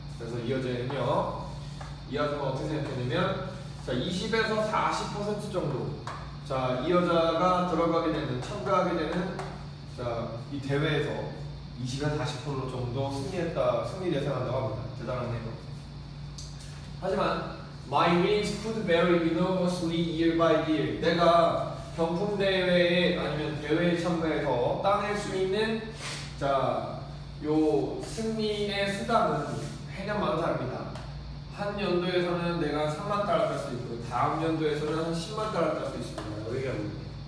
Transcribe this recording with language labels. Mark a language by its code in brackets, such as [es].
[ko] 그래서 이 여자는요, 이 아줌마 어떻게 생각했냐면, 자, 20에서 40% 정도, 자, 이 여자가 참가하게 되는, 자, 이 대회에서 20에서 40% 정도 승리 예상한다고 합니다. 대단하네요. 하지만, [en] my wins could vary enormously year by year. [ko] 내가 경품 대회에 아니면 대회에 참가해서 따낼 수 있는, 자, 요 승리의 수당은 해년마다 다릅니다. 한 연도에서는 내가 3만 달러 딸 수 있고 다음 연도에서는 한 10만 달러 딸 수 있습니다. 얘기하고 있네요.